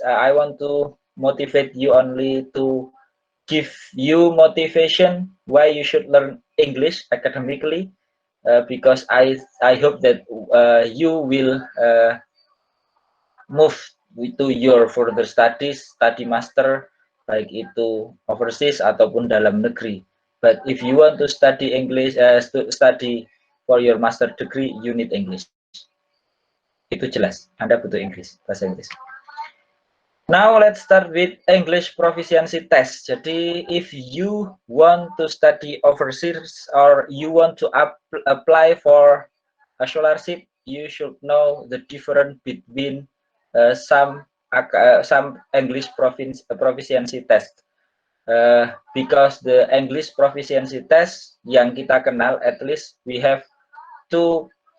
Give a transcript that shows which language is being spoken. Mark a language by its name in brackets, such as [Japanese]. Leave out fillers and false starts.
[English] I want to motivate you only to give you motivation why you should learn English academically, because I hope that you will move to your further studies, study master, [Indonesian] baik itu overseas ataupun dalam negeri. [English] But if you want to study English, study for your master degree, you need English. [Indonesian] Itu jelas, Anda butuh Inggris, bahasa Inggris. [English] Now let's start with English proficiency test. Jadi if you want to study overseas or you want to apply for a scholarship, you should know the difference between some English proficiency test, because the English proficiency test [Indonesian] yang kita kenal, [English] at least we have two